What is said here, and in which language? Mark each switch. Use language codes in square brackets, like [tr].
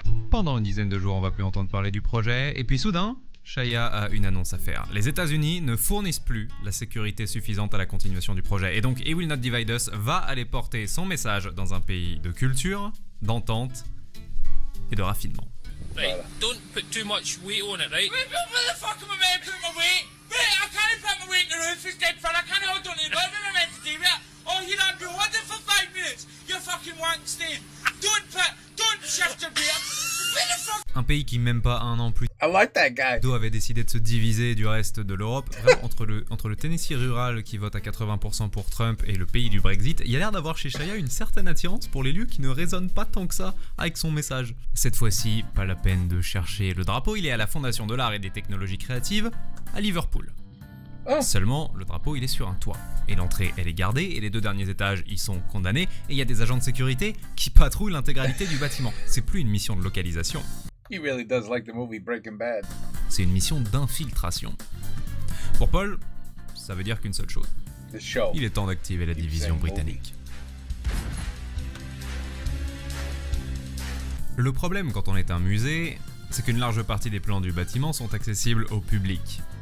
[fr] Pendant une dizaine de jours, on va plus entendre parler du projet, et puis soudain, Shia a une annonce à faire. Les États-Unis ne fournissent plus la sécurité suffisante à la continuation du projet, et donc He Will Not Divide Us va aller porter son message dans un pays de culture, d'entente et de raffinement. [en] Right, don't put too much weight on it, right? Where the fuck am I meant to put my weight? Wait, I can't put my weight in the roof, it's dead fun, I can't hold on to it. What am I meant to do with it? Oh, you're not been holding for 5 minutes. You're fucking wank staying. Don't shift your weight. Where the fuck? [fr] Un pays qui, même pas un an plus [en] I like that guy. [fr] tôt, avait décidé de se diviser du reste de l'Europe. Vraiment, entre le Tennessee rural qui vote à 80% pour Trump et le pays du Brexit, il y a l'air d'avoir chez Shia une certaine attirance pour les lieux qui ne résonnent pas tant que ça avec son message. Cette fois-ci, pas la peine de chercher le drapeau, il est à la Fondation de l'Art et des Technologies Créatives à Liverpool. Oh. Seulement, le drapeau, il est sur un toit. Et l'entrée, elle est gardée, et les 2 derniers étages, ils sont condamnés, et il y a des agents de sécurité qui patrouillent l'intégralité du bâtiment. C'est plus une mission de localisation, [en] He really does like the movie Breaking Bad. [fr] c'est une mission d'infiltration. Pour Paul, ça veut dire qu'une seule chose. [en] The show. [fr] Il est temps d'activer la division britannique. Le problème quand on est un musée, c'est qu'une large partie des plans du bâtiment sont accessibles au public.